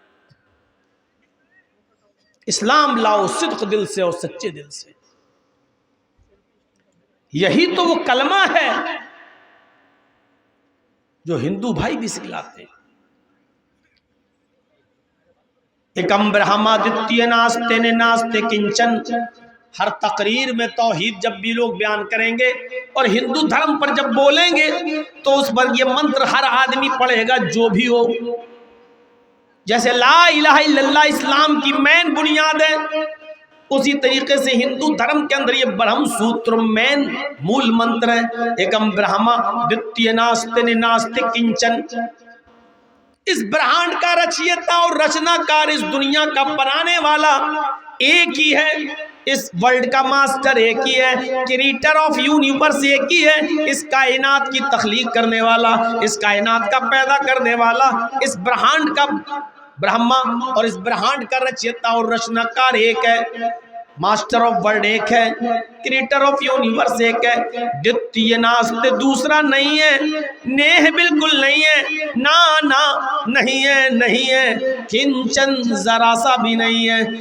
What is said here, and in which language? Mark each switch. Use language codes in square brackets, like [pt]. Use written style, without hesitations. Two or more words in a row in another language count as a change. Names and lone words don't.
[ur] اسلام لاؤ صدق دل سے اور سچے دل سے، یہی تو وہ کلمہ ہے جو ہندو بھائی بھی سکھلاتے ہیں۔ [sa] एकम् ब्रह्म द्वितीय नास्ति नेह नास्ति किंचन, [ur] ہر تقریر میں توحید جب بھی لوگ بیان کریں گے اور ہندو دھرم پر جب بولیں گے تو اس پر یہ منتر ہر آدمی پڑھے گا جو بھی ہو۔ جیسے [ar] لا الہ الا اللہ [ur] اسلام کی مین بنیاد ہے، اسی طریقے سے ہندو دھرم کے اندر یہ برہم سوتر مین مول منتر ہے، [sa] एकम् ब्रह्म द्वितीय नास्ति नास्ति किंचन. [ur] اس برہانڈ کا رچیتا اور رچنا کار اس دنیا کا بنانے والا ایک ہی ہے، اس ورلڈ کا ماسٹر ایک ہی ہے، [en] creator of universe [ur] ایک ہی ہے، اس کائنات کی تخلیق کرنے والا، اس کائنات کا پیدا کرنے والا، اس برہانڈ کا برہما اور اس برہانڈ کا رچیتا اور رچنا کار ایک ہے، [en] master of world [ur] ایک ہے، [en] creator of universe [ur] ایک ہے، [sa] द्वितीय नास्ति [ur] دوسرا نہیں ہے، نیہ بالکل نہیں ہے، نا نہیں ہے، نہیں ہے، کنچن ذرا سا بھی نہیں ہے۔